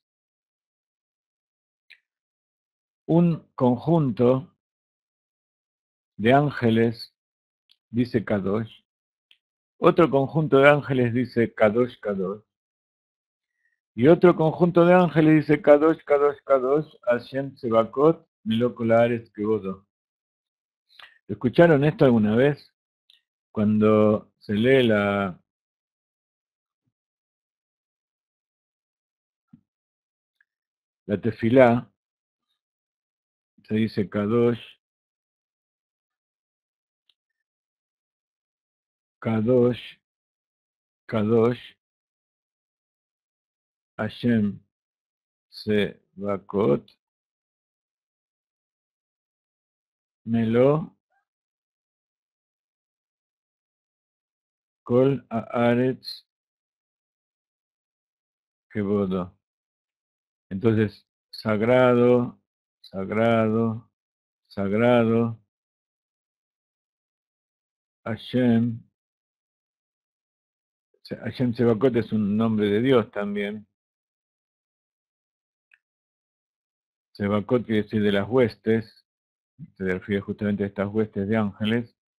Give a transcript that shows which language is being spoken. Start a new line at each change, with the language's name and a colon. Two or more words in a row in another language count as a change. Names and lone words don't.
Spanish: Un conjunto de ángeles dice Kadosh, otro conjunto de ángeles dice
Hebrew: קדוש, קדוש,
Spanish: y otro conjunto de ángeles dice
Hebrew: קדוש, קדוש, קדוש, השם צבאות, מלא כל הארץ כבודו.
Spanish: ¿Escucharon esto alguna vez? Cuando se lee la tefilá, se dice Kadosh,
Hebrew: קדוש, קדוש, השם צבאות, מלא, כל הארץ כבודו.
Spanish: Entonces, sagrado, sagrado, sagrado, Hashem.
Hebrew: השם צבאות
Spanish: es un nombre de Dios también. Sebakot quiere decir de las huestes, se refiere justamente a estas huestes de ángeles.